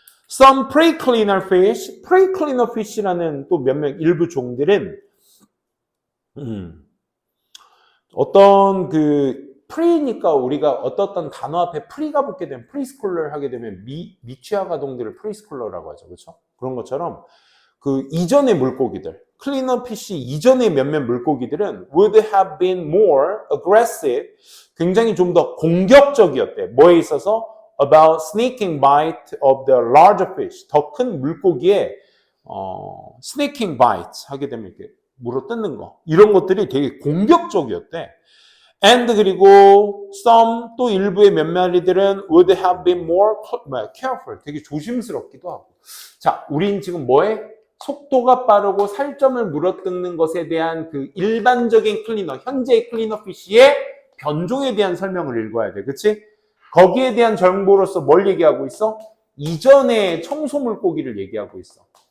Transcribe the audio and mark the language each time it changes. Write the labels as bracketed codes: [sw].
[en] Some prey cleaner fish, prey cleaner fish [ko] 라는 또 몇몇 일부 종들은 어떤 그 프리니까 우리가 어떤 단어 앞에 프리가 붙게 되면 프리스쿨러를 하게 되면 미취학 아동들을 프리스쿨러라고 하죠. 그렇죠? 그런 것처럼 그 이전의 물고기들, 클리너 피쉬 이전의 몇몇 물고기들은 [en] would have been more aggressive, [ko] 굉장히 좀 더 공격적이었대. 뭐에 있어서? [en] About sneaking bite of the larger fish. [ko] 더 큰 물고기에 [en] sneaking bite [ko] 하게 되면 이렇게 물어뜯는 거. 이런 것들이 되게 공격적이었대. [en] And [ko] 그리고 [en] some [ko] 또 일부의 몇 마리들은 [en] would have been more careful. [ko] 되게 조심스럽기도 하고. 자, 우린 지금 뭐에? 속도가 빠르고 살점을 물어뜯는 것에 대한 그 일반적인 클리너, 현재의 클리너 피쉬의 변종에 대한 설명을 읽어야 돼. 그치? 거기에 대한 정보로서 뭘 얘기하고 있어? 이전의 청소 물고기를 얘기하고 있어.